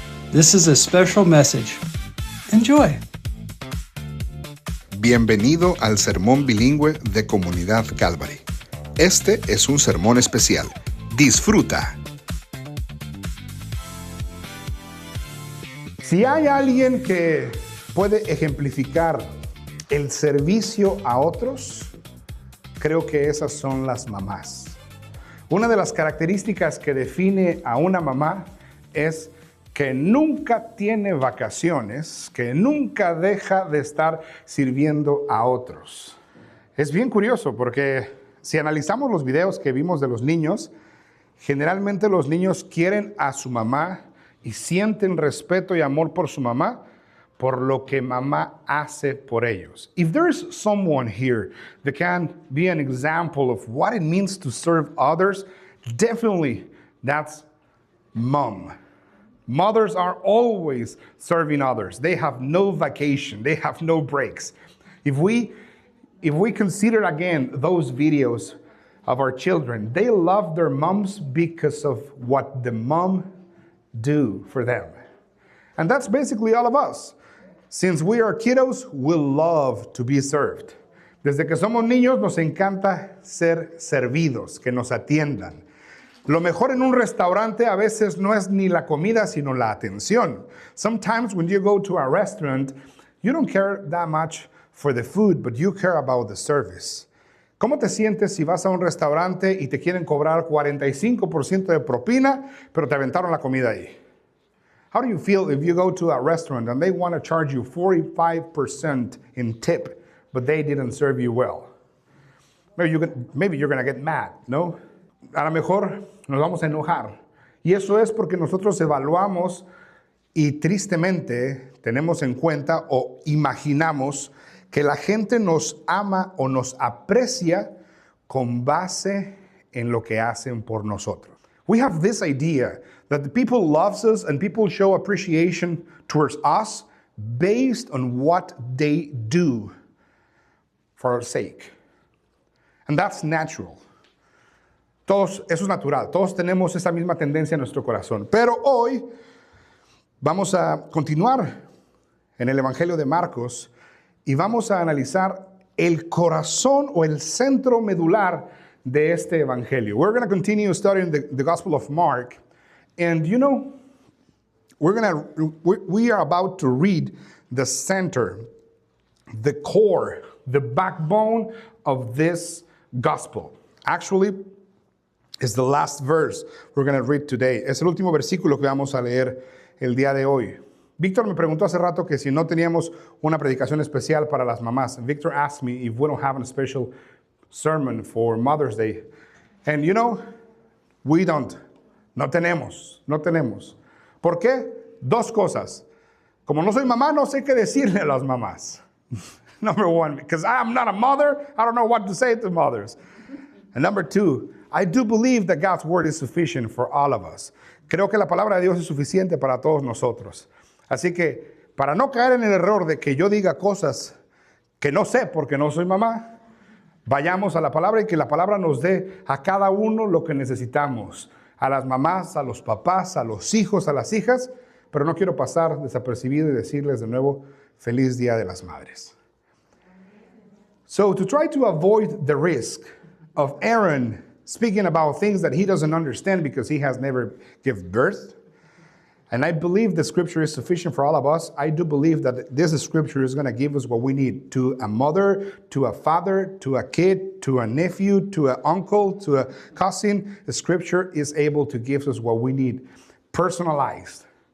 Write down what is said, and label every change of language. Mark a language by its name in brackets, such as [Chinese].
[English] This is a special message. Enjoy. [Spanish] Bienvenido al sermón bilingüe de Comunidad Calvary. Este es un sermón especial. Disfruta. Si hay alguien que puede ejemplificar el servicio a otros, creo que esas son las mamás. Una de las características que define a una mamá es que nunca tiene vacaciones, que nunca deja de estar sirviendo a otros. Es bien curioso porque si analizamos los videos que vimos de los niños, generalmente los niños quieren a su mamá y sienten respeto y amor por su mamá, por lo que mamá hace por ellos. [English] If there's someone here that can be an example of what it means to serve others, definitely that's mom. Mothers are always serving others. They have no vacation. They have no breaks. If we consider again those videos of our children, they love their moms because of what the mom do for them. And that's basically all of us. Since we are kiddos, we love to be served. [Spanish] Desde que somos niños nos encanta ser servidos, que nos atiendan. Lo mejor en un restaurante a veces no es ni la comida, sino la atención. [English] Sometimes when you go to a restaurant, you don't care that much for the food, but you care about the service. [Spanish] ¿Cómo te sientes si vas a un restaurante y te quieren cobrar 45% de propina, pero te aventaron la comida ahí? [English] How do you feel if you go to a restaurant and they want to charge you 45% in tip, but they didn't serve you well? Maybe you're going to get mad, no? [Spanish] A lo mejor nos vamos a enojar. Y eso es porque nosotros evaluamos y tristemente tenemos en cuenta o imaginamos que la gente nos ama o nos aprecia con base en lo que hacen por nosotros. [English] We have this idea that the people loves us and people show appreciation towards us based on what they do for our sake. And that's natural. [Spanish] Eso es natural. Todos tenemos esa misma tendencia en nuestro corazón. Pero hoy vamos a continuar en el Evangelio de Marcos y vamos a analizar el corazón o el centro medular de este Evangelio. [English] We're going to continue studying the Gospel of Mark. And you know, we are about to read the center, the core, the backbone of this gospel. Actually, it's the last verse we're going to read today. [Spanish] Es el último versículo que vamos a leer el día de hoy. Víctor me preguntó hace rato que si no teníamos una predicación especial para las mamás. [English] Victor asked me if we don't have a special sermon for Mother's Day. And you know, we don't. [Spanish] No tenemos. ¿Por qué? Dos cosas. Como no soy mamá, no sé qué decirle a las mamás. [English] Number one, because I'm not a mother, I don't know what to say to mothers. And number two, I do believe that God's word is sufficient for all of us. [Spanish] Creo que la palabra de Dios es suficiente para todos nosotros. Así que, para no caer en el error de que yo diga cosas que no sé porque no soy mamá, vayamos a la palabra y que la palabra nos dé a cada uno lo que necesitamos. A las mamás, a los papás, a los hijos, a las hijas. Pero no quiero pasar desapercibido y decirles de nuevo, feliz Día de las Madres. [English] So, to try to avoid the risk of Aaron speaking about things that he doesn't understand because he has never given birth, and I believe the scripture is sufficient for all of us. I do believe that this scripture is going to give us what we need. To a mother, to a father, to a kid, to a nephew, to an uncle, to a cousin, the scripture is able to give us what we need, personalized.